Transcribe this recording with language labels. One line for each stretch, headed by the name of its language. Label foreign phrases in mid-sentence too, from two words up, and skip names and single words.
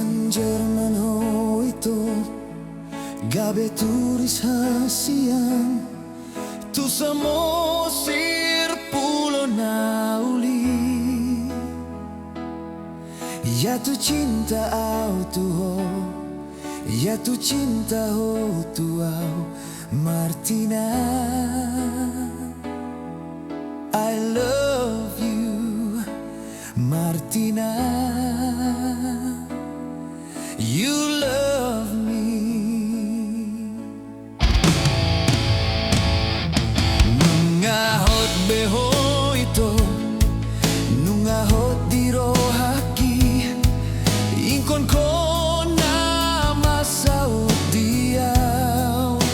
Batak Toba: Jerman ho ito, gabi turis hasian, tu samo sirpulo na uli. Ya tu cinta au tu ho, ya tu cinta ho tu au Martina.
English: I love you, Martina. You love me.
Batak Toba: Nungahot beho ito, nungahot diro haki, ingkon ko na masaot diyaw.